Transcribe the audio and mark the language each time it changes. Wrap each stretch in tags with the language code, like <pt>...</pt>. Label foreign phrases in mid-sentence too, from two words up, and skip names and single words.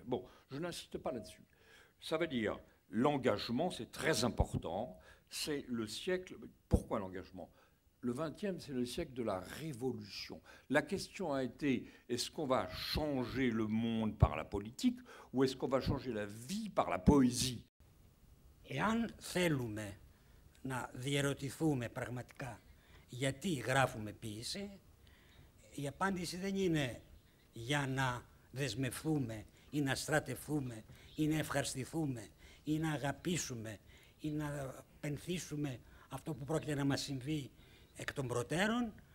<fr>Bon, je n'insiste pas là-dessus. Ça veut dire l'engagement, c'est très important. C'est le siècle. Pourquoi l'engagement? Le XXe, c'est le siècle de la révolution. La question a été, est-ce qu'on va changer le monde par la politique ou est-ce qu'on va changer la vie par la poésie?</fr> <el>Εάν θέλουμε να διερωτηθούμε πραγματικά γιατί γράφουμε ποίηση, η απάντηση δεν είναι για να δεσμευτούμε ή να στρατευτούμε ή να ευχαριστηθούμε ή να αγαπήσουμε ή να πενθήσουμε αυτό που πρόκειται να μας συμβεί εκ των προτέρων.</el>